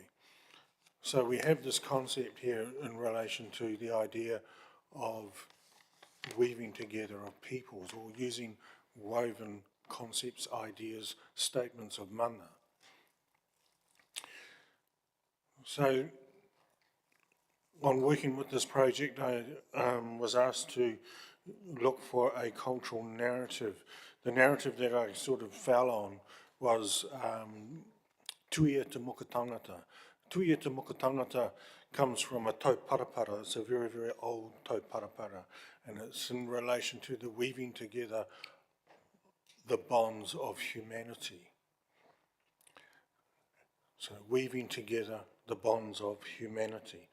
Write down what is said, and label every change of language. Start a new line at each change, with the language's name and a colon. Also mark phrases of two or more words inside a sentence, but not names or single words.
English: So we have this concept here in relation to the idea of weaving together of peoples or using woven concepts, ideas, statements of mana. So on working with this project, I was asked to look for a cultural narrative. The narrative that I sort of fell on was
Māori: tuia te moka tangata. Tuia te moka tangata
English: comes from a tauparapara. It's a very, very old tauparapara, and it's in relation to the weaving together the bonds of humanity. So weaving together the bonds of humanity.